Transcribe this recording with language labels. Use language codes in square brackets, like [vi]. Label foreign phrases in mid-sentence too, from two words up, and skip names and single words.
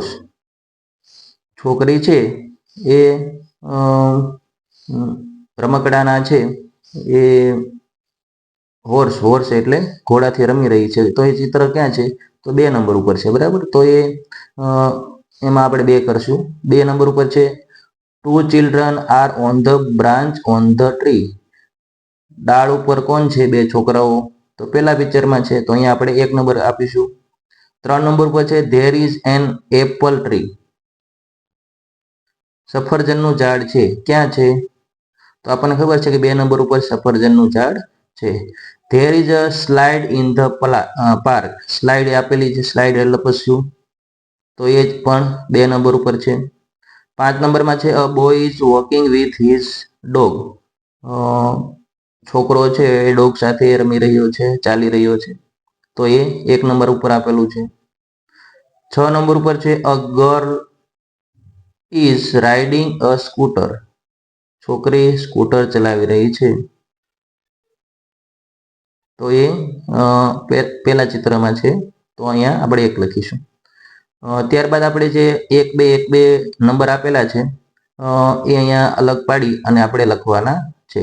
[gu] છોકરી છે એ રમકડાના છે એ હોર્સ એટલે ઘોડાથી રમી રહી છે. તો એ ચિત્ર ક્યાં છે? તો 2 નંબર ઉપર છે. બરાબર, તો એમાં આપણે 2 કરશું. 2 નંબર ઉપર છે [en] 2 children are on the branch on the tree. [gu] ડાળ ઉપર કોણ છે? 2 છોકરાઓ. તો પેલા પિક્ચરમાં છે, તો અહીંયા આપણે 1 નંબર આપીશું. 3 નંબર પર છે [en] there is an apple tree. [gu] સફરજનનું ઝાડ છે. ક્યાં છે? તો આપણને ખબર છે કે 2 નંબર ઉપર સફરજનનું ઝાડ છે. [en] there is a slide in the park. [gu] સ્લાઇડ આપેલી છે, સ્લાઇડ એટલે લપસ્યું, તો એ જ પણ 2 નંબર ઉપર છે. 5 નંબરમાં છે [en] a boy is walking with his dog. [gu] છોકરો છે એ ડોગ સાથે રમી રહ્યો છે, ચાલી રહ્યો છે, તો એ 1 નંબર ઉપર આપેલું છે. 6 નંબર ઉપર છે [en] a girl is riding a scooter. [gu] છોકરી સ્કૂટર ચલાવી રહી છે, તો એ પેલા ચિત્રમાં છે, તો અહીંયા આપણે 1 લખીશું. ત્યારબાદ આપણે જે 1 2 નંબર આપેલા છે એ અહીંયા અલગ પાડી અને આપણે લખવાના છે.